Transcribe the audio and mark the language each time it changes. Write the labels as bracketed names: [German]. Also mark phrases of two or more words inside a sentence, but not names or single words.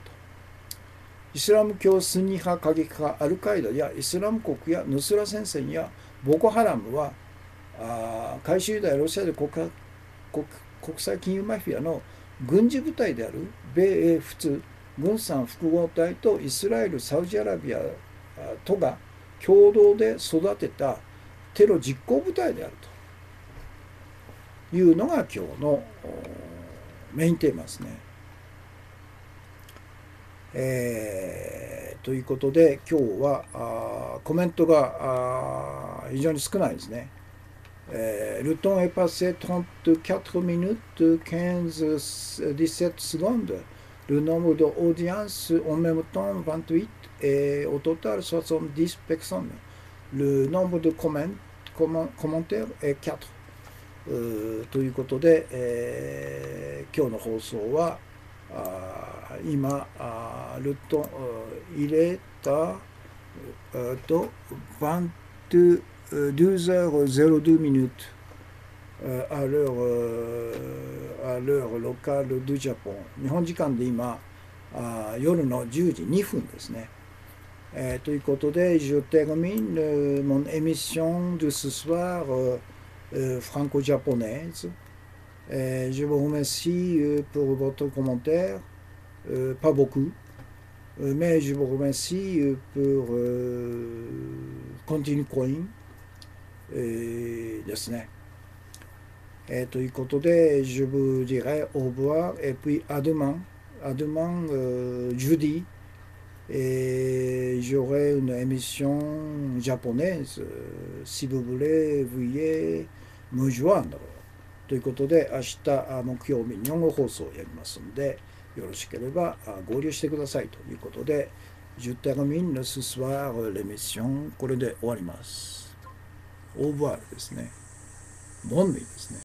[Japanese] イスラム教スンニ派過激派アルカイダやイスラム国やヌスラ戦線やボコハラムは回収ユダヤロシアで国際金融マフィアの軍事部隊である米英仏軍産複合体とイスラエルサウジアラビアとが共同で育てたテロ実行部隊であるというのが今日のメインテーマですね。ということで今日はコメントが非常に少ないですね。 [French] Le temps est passé 34 minutes 15-17 secondes. Le nombre d'audiences en même temps 28 et au total 70 personnes. Le nombre de commentaires est 4. [Japanese] ということで、今日の放送は今 [French] le temps il est à 12h02 minutes à l'heure locale du Japon。 [Japanese] 日本時間で今夜の10時2分ですね。ということで、 [French] je termine mon émission de ce soir franco-japonaise. Je vous remercie pour votre commentaire, pas beaucoup. Mais je vous remercie pour continuer coin [Japanese] ですね。ということで、 [French] je vous dirai au revoir et puis à demain. À demain, jeudi. Et j'aurai une émission japonaise. Si vous voulez, veuillez me joindre. [Japanese] ということで、明日、木曜日、日本語放送をやりますので、よろしければ合流してくださいということで、 [French] je termine ce soir l'émission。 [Japanese] これで終わります。 [French] au revoir [Japanese] ですね。 [French] bonne nuit [Japanese] ですね。